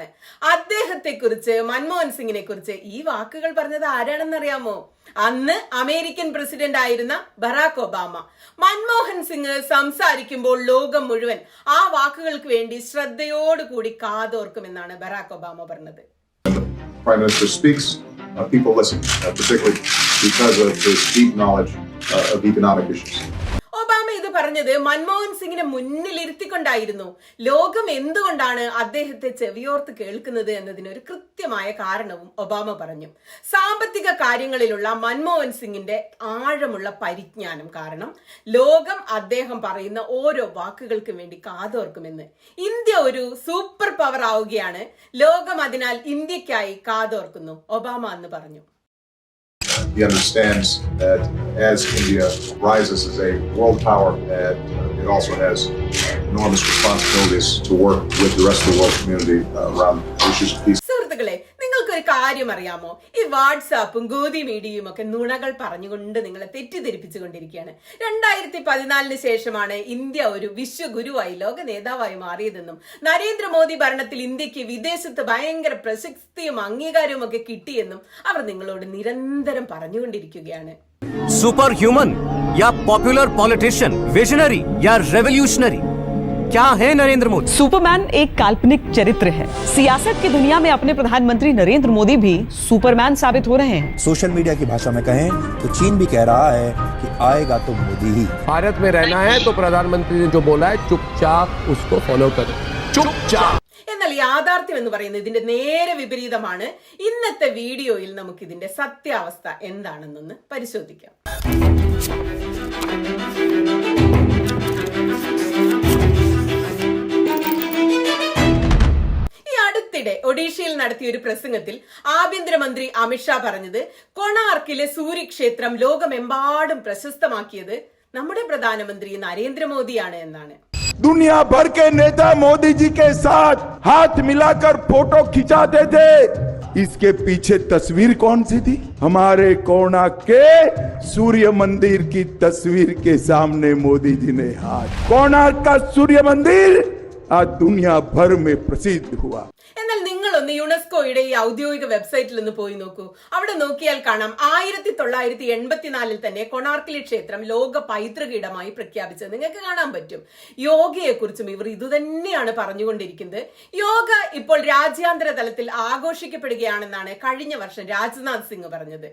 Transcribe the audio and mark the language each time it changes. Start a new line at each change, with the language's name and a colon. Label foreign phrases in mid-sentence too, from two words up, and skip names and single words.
Malayalam: അദ്ദേഹത്തെ കുറിച്ച്, മൻമോഹൻ സിംഗിനെ കുറിച്ച് ഈ വാക്കുകൾ പറഞ്ഞത് ആരാണെന്നറിയാമോ? അന്ന് അമേരിക്കൻ പ്രസിഡന്റ് ആയിരുന്ന ബറാക് ഒബാമ. മൻമോഹൻ സിംഗ് സംസാരിക്കുമ്പോൾ ലോകം മുഴുവൻ ആ വാക്കുകൾക്ക് വേണ്ടി ശ്രദ്ധയോടുകൂടി കാതോർക്കുമെന്നാണ് ബറാക് ഒബാമ പറഞ്ഞത്.
English: Prime Minister speaks, people listen, particularly because of his deep knowledge of economic issues.
Malayalam: ഒബാമ ഇത് പറഞ്ഞത് മൻമോഹൻ സിംഗിനെ മുന്നിലിരുത്തിക്കൊണ്ടായിരുന്നു. ലോകം എന്തുകൊണ്ടാണ് അദ്ദേഹത്തെ ചെവിയോർത്ത് കേൾക്കുന്നത് എന്നതിന് ഒരു കൃത്യമായ കാരണവും ഒബാമ പറഞ്ഞു. സാമ്പത്തിക കാര്യങ്ങളിലുള്ള മൻമോഹൻ സിംഗിന്റെ ആഴമുള്ള പരിജ്ഞാനം കാരണം ലോകം അദ്ദേഹം പറയുന്ന ഓരോ വാക്കുകൾക്കും വേണ്ടി കാതോർക്കുമെന്ന്. ഇന്ത്യ ഒരു
English: super power
Malayalam: ആവുകയാണ്, ലോകം അതിനാൽ ഇന്ത്യക്കായി കാതോർക്കുന്നു, ഒബാമ അന്ന് പറഞ്ഞു.
English: He understands that as India rises as a world power, it also has enormous responsibilities to work with the rest of the world community around issues of peace.
Malayalam: സുഹൃത്തുക്കളെ, നിങ്ങൾക്കൊരു കാര്യം അറിയാമോ? ഈ വാട്സാപ്പും ഗോദി മീഡിയയും ഒക്കെ നുണകൾ പറഞ്ഞുകൊണ്ട് നിങ്ങളെ തെറ്റിദ്ധരിപ്പിച്ചുകൊണ്ടിരിക്കുകയാണ്. 2014 ശേഷമാണ് ഇന്ത്യ ഒരു വിശ്വഗുരുവായി, ലോക നേതാവായി മാറിയതെന്നും നരേന്ദ്രമോദി ഭരണത്തിൽ ഇന്ത്യക്ക് വിദേശത്ത് ഭയങ്കര പ്രശസ്തിയും അംഗീകാരവും ഒക്കെ കിട്ടിയെന്നും അവർ നിങ്ങളോട് നിരന്തരം പറഞ്ഞുകൊണ്ടിരിക്കുകയാണ്.
English: super human
Hindi: या
English: popular politician,
Hindi: विजनरी या रेवोल्यूशनरी, क्या है नरेंद्र मोदी? सुपरमैन एक काल्पनिक चरित्र है. सियासत की दुनिया में अपने प्रधानमंत्री नरेंद्र मोदी भी सुपरमैन साबित हो रहे हैं.
English: social media
Hindi: की भाषा में कहें तो चीन भी कह रहा है कि आएगा तो मोदी ही. भारत में रहना है तो प्रधानमंत्री ने जो बोला है चुपचाप उसको फॉलो करें, चुपचाप.
Malayalam: എന്നാൽ യാഥാർത്ഥ്യം എന്ന് പറയുന്നത് ഇതിന്റെ നേരെ വിപരീതമാണ്. ഇന്നത്തെ വീഡിയോയിൽ നമുക്ക് ഇതിന്റെ സത്യാവസ്ഥ എന്താണെന്നൊന്ന് പരിശോധിക്കാം. അടുത്തിടെ ഒഡീഷയിൽ നടത്തിയ ഒരു പ്രസംഗത്തിൽ ആഭ്യന്തരമന്ത്രി അമിത്ഷാ പറഞ്ഞത്, കൊണാർക്കിലെ സൂര്യക്ഷേത്രം ലോകമെമ്പാടും പ്രശസ്തമാക്കിയത് നമ്മുടെ പ്രധാനമന്ത്രി നരേന്ദ്രമോദിയാണ് എന്നാണ്.
Hindi: दुनिया भर के नेता मोदी जी के साथ हाथ मिलाकर फोटो खिंचाते थे। इसके पीछे तस्वीर कौन सी थी? हमारे कोणार्क के सूर्य मंदिर की तस्वीर के सामने मोदी जी ने हाथ। कोणार्क का सूर्य मंदिर आज दुनिया भर में प्रसिद्ध हुआ।
Malayalam: എന്നാൽ നിങ്ങളൊന്ന് യുനെസ്കോയുടെ ഈ ഔദ്യോഗിക വെബ്സൈറ്റിൽ ഒന്ന് പോയി നോക്കൂ. അവിടെ നോക്കിയാൽ കാണാം 1984 തന്നെ കൊണാർക്കിലെ ക്ഷേത്രം ലോക പൈതൃക ഇടമായി പ്രഖ്യാപിച്ചത് നിങ്ങൾക്ക് കാണാൻ പറ്റും. യോഗയെ കുറിച്ചും ഇവർ ഇതുതന്നെയാണ് പറഞ്ഞുകൊണ്ടിരിക്കുന്നത്. യോഗ ഇപ്പോൾ രാജ്യാന്തര തലത്തിൽ ആഘോഷിക്കപ്പെടുകയാണെന്നാണ് കഴിഞ്ഞ വർഷം രാജ്നാഥ് സിംഗ് പറഞ്ഞത്.